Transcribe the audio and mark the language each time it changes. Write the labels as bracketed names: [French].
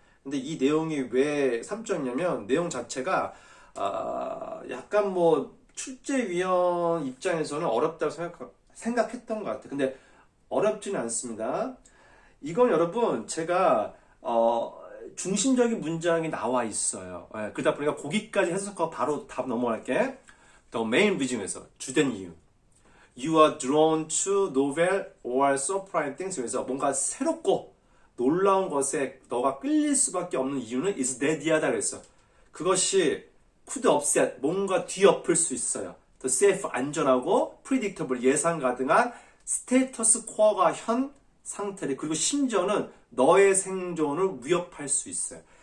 [Korean] 근데 이 내용이 왜 3점이냐면 내용 자체가 약간 뭐 출제위원 입장에서는 어렵다고 생각했던 것 같아요. 근데 어렵지는 않습니다. 이건 여러분 제가 중심적인 문장이 나와 있어요. 그러다 보니까 거기까지 해석하고 바로 답 넘어갈게. [English] The main reason [Korean] 에서 주된 이유. [English] You are drawn to novel or surprising things. 그래서 뭔가 새롭고 [Korean] 놀라운 것에 너가 끌릴 수밖에 없는 이유는 [English] is that [Korean] 이다 그랬어. 그것이 [English] could upset, [Korean] 뭔가 뒤엎을 수 있어요. [English] the safe, [Korean] 안전하고 [English] predictable, [Korean] 예상 가능한 스테이터스 퀘어가 현 상태를, 그리고 심지어는 너의 생존을 위협할 수 있어요.